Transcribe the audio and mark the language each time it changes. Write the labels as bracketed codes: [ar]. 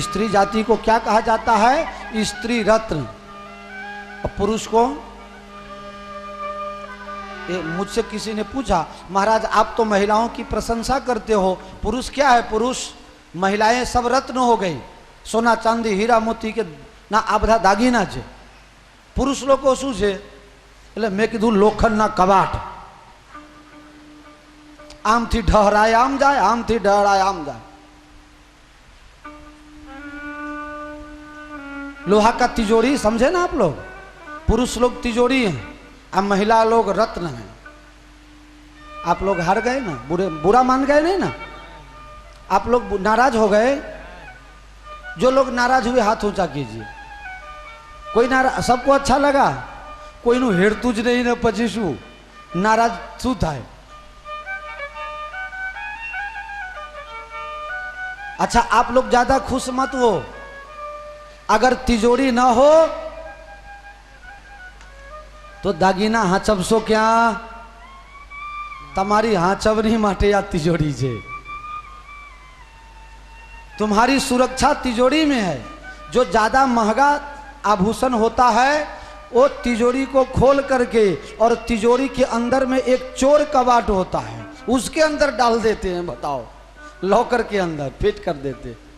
[hi] स्त्री जाति को क्या कहा जाता है? स्त्री रत्न। और पुरुष को, मुझसे किसी ने पूछा, महाराज आप तो महिलाओं की प्रशंसा करते हो, पुरुष क्या है? पुरुष, महिलाएं सब रत्न हो गई, सोना चांदी हीरा मोती के ना आ [gu] બધા દાગીના છે, પુરુષ લોકો શું છે? એટલે મેં કીધું લોખંડના કબાટ, આમથી ઢહરાય આમ જાય, આમથી ઢહરાય આમ જાય। [hi] लोहा का तिजोरी समझे ना आप लोग? पुरुष लोग तिजोरी हैं, अब महिला लोग रत्न हैं। आप लोग हार गए ना, बुरा मान गए नहीं ना? आप लोग नाराज हो गए? जो लोग नाराज हुए हाथ ऊंचा कीजिए। कोई नाराज, सबको अच्छा लगा? [gu] कोई नु हेड़तुं ज नहीं ने પછી શું नाराज શું થાય? [hi] अच्छा, आप लोग ज्यादा खुश मत हो। अगर तिजोरी ना हो तो दागीना हाचवशो क्या? [gu] તમારી હાચવણી માટે આ तिजोरी છે। [hi] तुम्हारी सुरक्षा तिजोरी में है। जो ज्यादा महंगा आभूषण होता है वो तिजोरी को खोल करके, और तिजोरी के अंदर में एक चोर कबाट होता है, उसके अंदर डाल देते हैं। बताओ, लॉकर के अंदर फिट कर देते।